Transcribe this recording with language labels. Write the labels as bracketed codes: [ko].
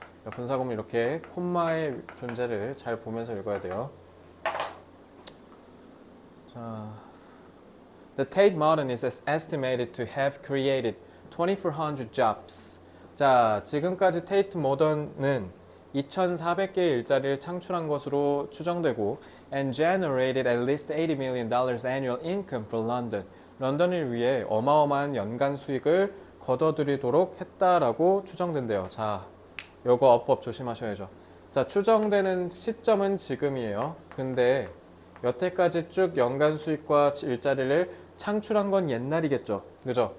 [ko] 분사구문 이렇게 콤마의 존재를 잘 보면서 읽어야 돼요. [en] 자, The Tate Modern is estimated to have created 2,400 jobs. [ko] 자, 지금까지 Tate Modern은 2,400개의 일자리를 창출한 것으로 추정되고 [en] and generated at least $80 million annual income for London. [ko] 런던을 위해 어마어마한 연간 수익을 거둬들이도록 했다라고 추정된대요. 자, 요거 어법 조심하셔야죠. 자, 추정되는 시점은 지금이에요. 근데 여태까지 쭉 연간 수익과 일자리를 창출한 건 옛날이겠죠. 그죠?